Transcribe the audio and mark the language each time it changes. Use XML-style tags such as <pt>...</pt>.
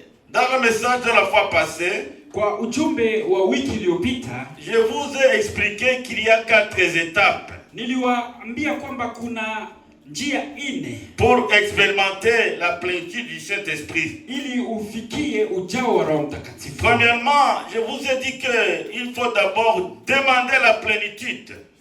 <fr>Dans le message de la fois passée,</fr> <sw>kwa ujumbe wa wiki iliyopita,</sw> <fr>je vous ai expliqué qu'il y a 4 étapes.</fr> <sw>Niliwaambia kwamba kuna njia 4</sw> <fr>pour expérimenter la plénitude du Saint-Esprit.</fr> <sw>Ili ufikie ujao wa Roho Mtakatifu.</sw> <fr>Premièrement, je vous ai dit que il faut d'abord demander la plénitude.</fr>